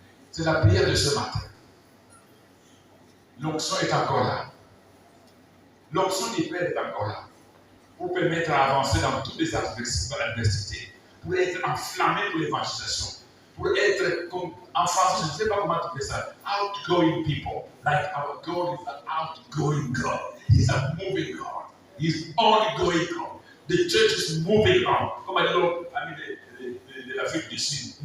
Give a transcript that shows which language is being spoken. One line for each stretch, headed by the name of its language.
French: C'est la prière de ce matin. L'onction est encore là. L'onction du Père est encore là. Pour permettre d'avancer dans toutes les adversités. Pour être enflammé pour l'évangélisation. Pour être, comme en français, je ne sais pas comment tu fais ça,
English: outgoing people. Like our God is an outgoing God. He's a moving God. He's ongoing God. The church is moving on.
French: Comme
English: I know,
French: de l'Afrique du Sud.